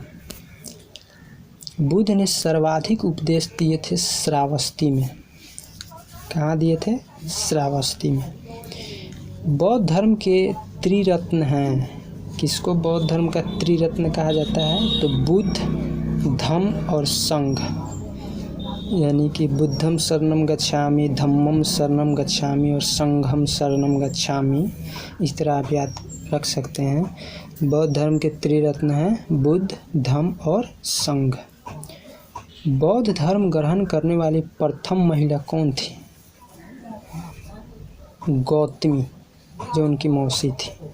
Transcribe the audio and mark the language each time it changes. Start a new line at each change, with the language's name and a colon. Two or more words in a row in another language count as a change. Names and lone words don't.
Hindi: बुद्ध ने सर्वाधिक उपदेश दिए थे श्रावस्ती में। कहाँ दिए थे? श्रावस्ती में। बौद्ध धर्म के त्रिरत्न हैं। किसको बौद्ध धर्म का त्रिरत्न कहा जाता है? तो बुद्ध, धम्म और संघ। यानी कि
Sanskrit: बुद्धम शरणम गच्छामि, धम्मम शरणम गच्छामि और संघम शरणम गच्छामि।
Hindi: इस तरह आप याद रख सकते हैं। बौद्ध धर्म के त्रिरत्न हैं बुद्ध, धम्म और संघ। बौद्ध धर्म ग्रहण करने वाली प्रथम महिला कौन थी? गौतमी, जो उनकी मौसी थी।